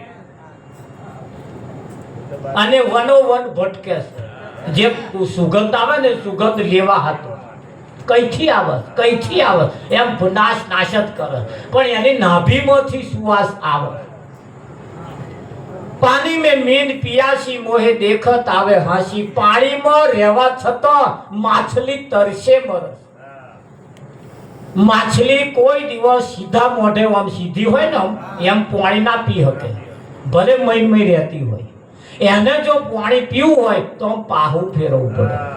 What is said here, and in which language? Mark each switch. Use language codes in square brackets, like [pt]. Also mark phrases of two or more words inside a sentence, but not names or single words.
[gu] અને વનોવન ભટકે છે જે સુગંધ આવે ને સુગંધ લેવા હતો કઈથી આવે એમ નાશ જ કરે પણ એની નાભીમાંથી સુવાસ આવે [hi] पाणी में मीन पियासी मोहे देखत आवे हासी पानी में [gu] રહેવા છતાં માછલી તરસે મરસ માછલી કોઈ દિવસ સીધા મોઢે આમ સીધી હોય ને એમ પાણી ના પી શકે ભલે મય રહેતી હોય એને જો પાણી પીવું હોય તો પાહું ફેરવવું પડે